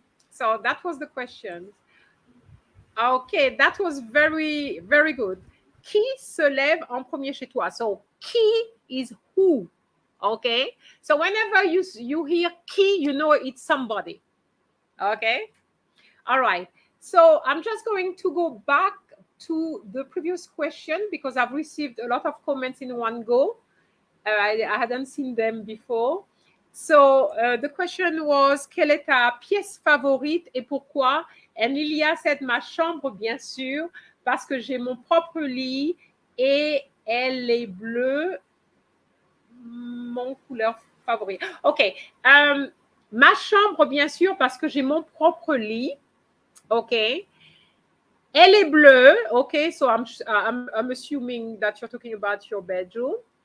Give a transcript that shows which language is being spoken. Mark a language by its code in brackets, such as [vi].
[en] So that was the question. Okay, that was very, very good. [fr] Qui se lève en premier chez toi? [en] So, qui is who? Okay. So whenever you hear qui, you know it's somebody. Okay. All right. So I'm just going to go back to the previous question because I've received a lot of comments in one go. I hadn't seen them before. So the question was, [fr] quelle est ta pièce favorite et pourquoi? [en] And Lilia said, [fr] ma chambre, bien sûr, parce que j'ai mon propre lit et elle est bleue, mon couleur favorite. OK. Ma chambre, bien sûr, parce que j'ai mon propre lit. OK. Elle est bleue. OK. [en] So I'm assuming that you're talking about your bedroom.